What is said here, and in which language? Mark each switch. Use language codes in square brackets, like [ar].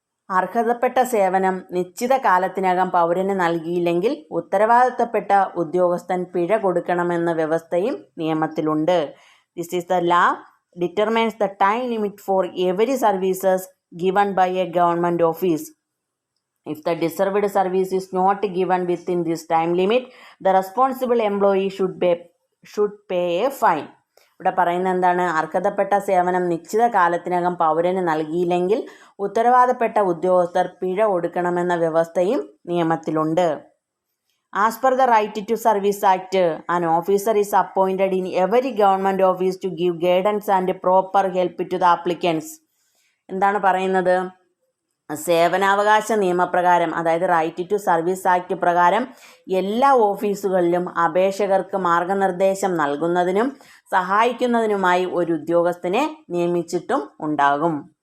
[ml] അർഹതപ്പെട്ട സേവനം നിശ്ചിത കാലത്തിനകം പൗരന് നൽകിയില്ലെങ്കിൽ ഉത്തരവാദിത്തപ്പെട്ട ഉദ്യോഗസ്ഥൻ പിഴ കൊടുക്കണമെന്ന വ്യവസ്ഥയും നിയമത്തിലുണ്ട്. [en] This is the law determines the time limit for every services given by a government office. If the deserved service is not given within this time limit, the responsible employee should pay a fine. [ml] ഇവിടെ പറയുന്നത് എന്താണ്? അർഹതപ്പെട്ട സേവനം നിശ്ചിത കാലത്തിനകം പൗരന് നൽകിയില്ലെങ്കിൽ ഉത്തരവാദപ്പെട്ട ഉദ്യോഗസ്ഥർ പിഴ കൊടുക്കണമെന്ന വ്യവസ്ഥയും നിയമത്തിലുണ്ട്. [en] As per the Right to Service Act, an officer is appointed in every government office to give guidance and proper help to the applicants. [ml] എന്താണ് പറയുന്നത്? സേവനാവകാശ നിയമപ്രകാരം, അതായത് റൈറ്റ് ടു സർവീസ് ആക്ട് പ്രകാരം എല്ലാ ഓഫീസുകളിലും അപേക്ഷകർക്ക് മാർഗനിർദ്ദേശം നൽകുന്നതിനും സഹായിക്കുന്നതിനുമായി ഒരു ഉദ്യോഗസ്ഥനെ നിയമിച്ചിട്ടും ഉണ്ടാകും.